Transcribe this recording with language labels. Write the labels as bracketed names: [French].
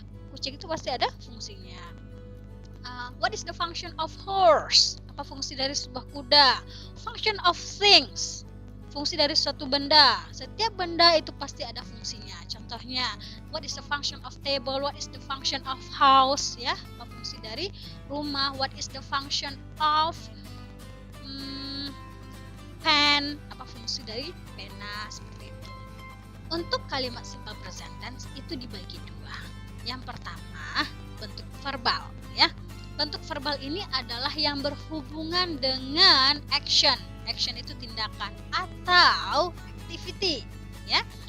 [Indonesian] Kucing itu pasti ada fungsinya. [English] What is the function of horse? [Indonesian] Apa fungsi dari sebuah kuda? [English] Function of things. [Indonesian] Fungsi dari suatu benda. Setiap benda itu pasti ada fungsinya. [English] Contohnya, what is the function of table? What is the function of house? [Indonesian] Ya, apa fungsi dari rumah? [English] What is the function of pen? [Indonesian] Apa fungsi dari pena? Seperti itu. Untuk kalimat simple present tense itu dibagi dua. Yang pertama, bentuk verbal, ya. Bentuk verbal ini adalah yang berhubungan dengan action. Action itu tindakan atau activity, ya.